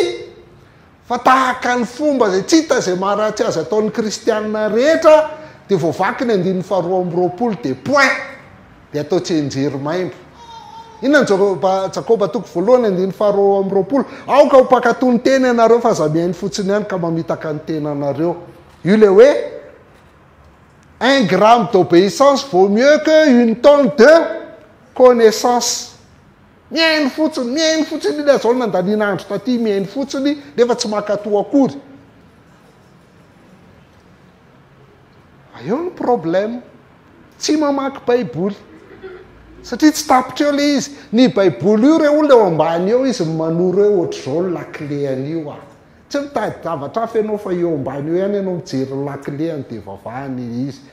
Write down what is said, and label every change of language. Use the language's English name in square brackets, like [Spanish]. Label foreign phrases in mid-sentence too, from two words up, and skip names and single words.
[Malagasy] Fa tahaka ny fomba zay tsy hita zay maharatsy azy ataon'ny kristianina rehetra dia voavaky ny andiny faharoa amby roapolo dia point dia atao tsy enjery maimbo. Inona ny Jakoba toko voalohany andiny faharoa amby roapolo. Aoka ho mpakatò ny tena ianareo fa za mihainy fotsiny ihany ka mamitaka ny tena anareo. Io le hoe [French] 1 gramme d'obéissance vaut mieux que 1 tonne de connaissance. [Malagasy] Mihainy fotsiny ilay zao nandaniana andro taty mihainy fotsiny nefa tsy makatò akory. Eo ny problème. Tsy mamaky baiboly. Satria tsy tapitra eo le izy. Ny baiboly io reo olona eo ambany eo izy manoro eo ohatr'izao ny lakleany io tsy mitady zavatra hafa ianao fa eo ambany eo ihany ianao mijery lakleany dia vavahany izy.